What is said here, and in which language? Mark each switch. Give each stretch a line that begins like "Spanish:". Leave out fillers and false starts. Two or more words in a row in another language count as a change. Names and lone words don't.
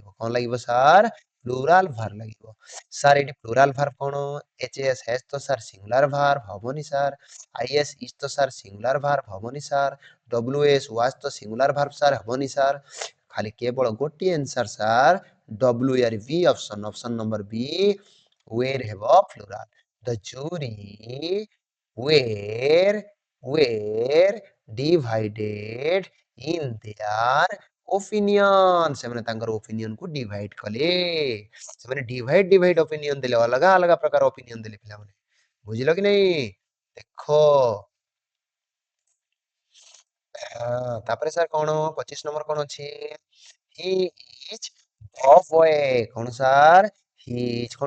Odia: କଣ ଲାଗିବ ସାର୍
English: plural verb
Odia: ଲାଗିବ ସାର୍ ଏଠି
English: plural verb
Odia: କଣ
English: HS has
Odia: ତ ସାର୍
English: singular verb
Odia: ହବନି ସାର୍
English: IS is
Odia: ତ ସାର୍
English: singular verb
Odia: ହବନି ସାର୍
English: WS was
Odia: ତ
English: singular verb
Odia: ସାର୍ ହବନି ସାର୍ ଖାଲି କେବଳ ଗୋଟିଏ आंसर ସାର୍
English: W yar B option number B where
Odia: ହେବ
English: plural the jury were divided in their opinion
Odia: ସେମାନେ ତାଙ୍କର ଓପିନିୟନ କୁ ଡିଭାଇଡ କଲେ ସେମାନେ
English: divide opinion
Odia: ଦେଲେ ଅଲଗା ଅଲଗା ପ୍ରକାର ଓପିନିୟନ ଦେଲେ ପିଲାମାନେ ବୁଝିଲ କି ନାହିଁ ଦେଖ ତାପରେ ସାର୍ କଣ 25 ନମ୍ବର କଣ ଅଛି
English: he is the boy
Odia: କଣ ସାର୍
English: he is
Odia: କଣ